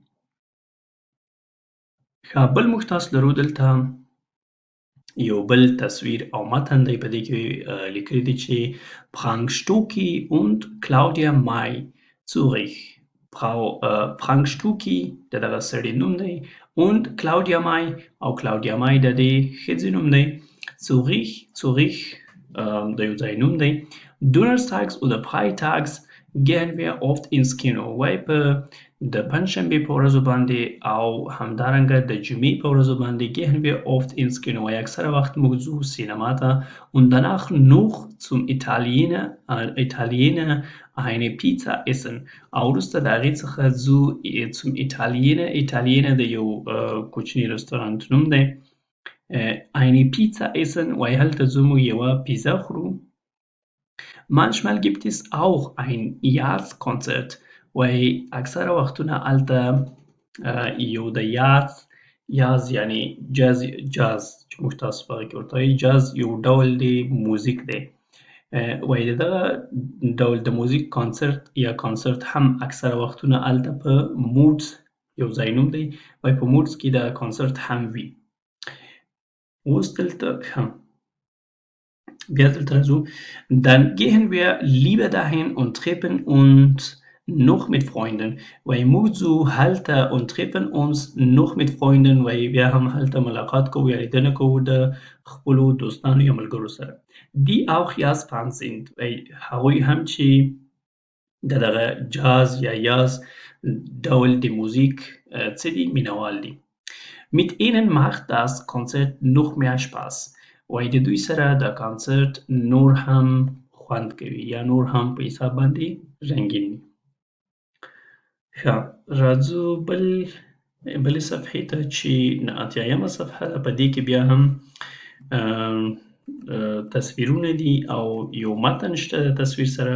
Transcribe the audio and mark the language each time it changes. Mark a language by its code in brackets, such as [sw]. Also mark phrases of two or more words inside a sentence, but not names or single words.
[ps] ښه بل موږ تاسو لرو دلته یو بل تصویر او متن دی په دې کې لیکلي دي چې Frank Stucki und Claudia May Zurich. Frank Stucki د دغه سړي نوم دی und Claudia May او Claudia May د دې ښځې نوم دی. Zurich د یو ځای نوم دی. [de] Donnerstags oder freitags gehen wir oft ins Kino [ps] وایي په د پنجشنبې په ورځو باندې او همدارنګه د جمعې په ورځو باندې [de] gehen wir oft ins Kino [ps] وایي اکثره وخت موږ ځو سینما ته [de] und danach noch zum Italiener eine Pizza essen [ps] او وروسته د هغې څخه ځو [de] zum Italiener [ps] د یو کوچني رستورانت نوم دی. [de] eine Pizza essen [ps] وایي هلته ځو موږ یوه پیزا خورو. [de] Manchmal gibt es auch ein Jazzkonzert [ps] وایي اکثره وختونه هلته یو د یاز یعنې جاز چې موږ تاسو په هغې کې ورته وایي جاز یو ډول دی موزیک دی وایي د دغه ډول د موزیک کانسرت هم اکثره وختونه هلته په موډز یو ځای نوم دی وایي په موډز کې د کانسرت هم وي. اوس دلته بیا دلته راځو [de] dann gehen wir lieber dahin und treffen uns noch mit Freunden [ps] وایي موږ ځو هلته [de] und treffen uns noch mit Freunden [ps] وایي بیا هم هلته ملاقات کوو یا لیدنه کوو د خپلو دوستانو یا ملګرو سره. [de] die auch Jazzfans sind [ps] وایي هغوی هم چې د دغه جاز یا یاز ډول د موزیک څه دي مینوال دي. [de] mit ihnen macht das Konzert noch mehr Spaß [ps] وایي د دوی سره د کانسرت نور هم خوند کوي یا نور هم په حساب باندې رنګین وي. ښه راځو بلې صفحې ته چې 80مه صفحه ده په دې کې بیا هم تصویرونه دي او یو متن شته د تصویر سره.